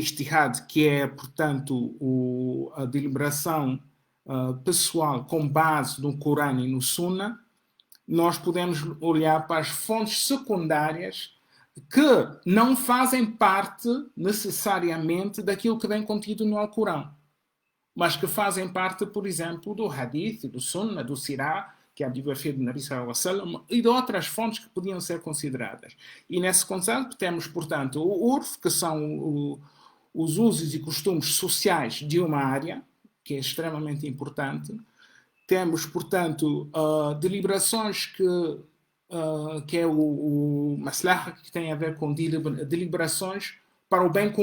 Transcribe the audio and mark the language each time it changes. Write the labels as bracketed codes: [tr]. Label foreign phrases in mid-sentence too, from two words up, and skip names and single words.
[pt] Ijtihad, que é, portanto, a deliberação pessoal com base no Corão e no Sunna, nós podemos olhar para as fontes secundárias que não fazem parte necessariamente daquilo que vem contido no Alcorão, mas que fazem parte, por exemplo, do Hadith, do Sunna, do Sirah, que é a biografia do Nabi [ar] صلى الله عليه وسلم, [pt] e de outras fontes que podiam ser consideradas. E nesse conceito temos, portanto, o URF, que são os usos e costumes sociais de uma área, que é extremamente importante. Temos, portanto, deliberações que é o maslaha, que tem a ver com deliberações para o bem comum.